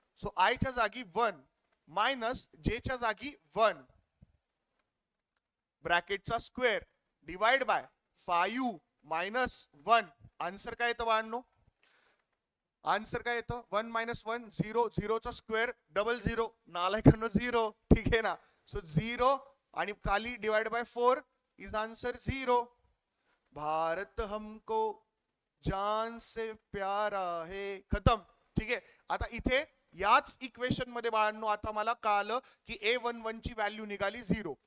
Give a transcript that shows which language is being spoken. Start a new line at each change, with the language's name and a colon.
Marathi: So आयच्या जागी 1 minus जेच्या जागी 1 ब्रॅकेटचा square divide by 5 minus 1. Answer काय येतं बाळांनो, आन्सर काय येतं 1 मायनस 1 0, 0 चा स्क्वेअर डबल 0, नालायकांनो 0. ठीक आहे ना. सो 0 आणि खाली divide by 4 is answer 0.
Hindi: Bharat हमको जान से प्यारा है.
Marathi: खतम. ठीक आहे. आता इथे याच इक्वेशन मध्ये बाळांनो आता मला कळलं की A11 ची व्हॅल्यू निघाली 0.